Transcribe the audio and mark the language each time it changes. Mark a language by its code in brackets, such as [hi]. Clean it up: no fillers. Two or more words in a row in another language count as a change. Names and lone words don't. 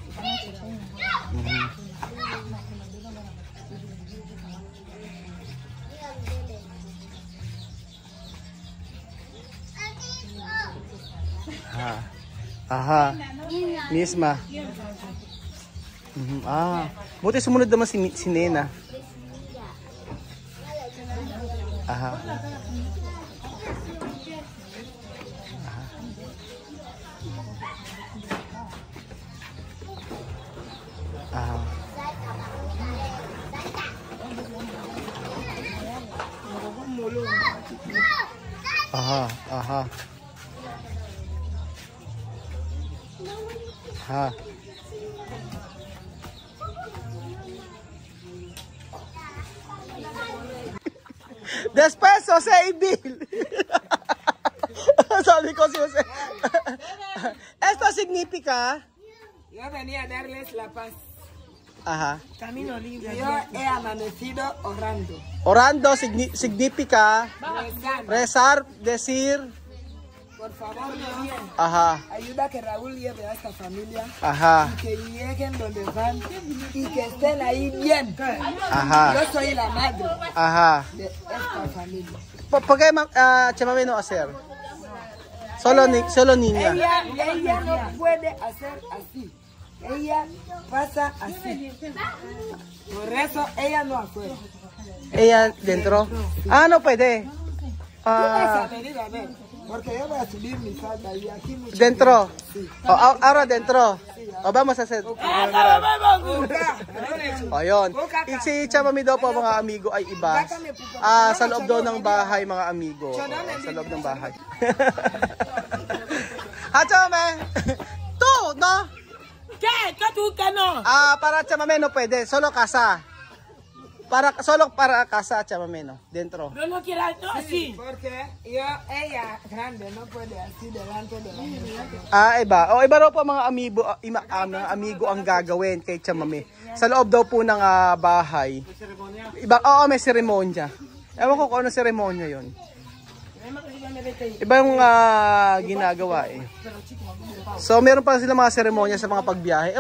[es] Aha. Misma. [tl] Buti sumunod naman si Nena. Aha. Aha. Aha. Aha. Ha. [es] Después, Jose y Bill. [tl] Sabi ko si Jose. [es] Esto significa. Yo venía a darles la paz. Ajá. Camino libre. Yo he amanecido orando. Orando significa rezar, decir. Por favor, Dios, ajá, ayuda a que Raúl lleve a esta familia. Ajá. Y que lleguen donde van y que estén ahí bien. Ajá. Yo soy la madre. Ajá. De esta familia. ¿Por qué Chemame no hacer? Solo niña. Ella no puede hacer así. Ella pasa así. Por eso ella no hace. [tl] Ayan, dentro. Ano pwede? [es] Porque yo voy a subir mi falda y aquí mucho. Dentro. Ahora dentro. Vamos a hacer. [tl] Yun. Si Chamami daw po mga amigo ay iba. Sa loob daw ng bahay mga amigo. Sa loob ng bahay. Chamami! [es] Tu, no? ¿Qué? ¿Qué tú que no? Para Chamami no pwede. Solo casa. Solo para casa, Chamami, no? Dentro. No lo quieras así. Porque ella grande no puede así delante de la mujer. [tl] Iba. Iba raw po mga amigo ang gagawin kay Chamami. Sa loob daw po ng bahay. Iba, may seremonya. Ewan ko kung ano seremonya yun. Iba yung ginagawa eh. So, meron pa sila mga seremonya sa mga pagbiyahe.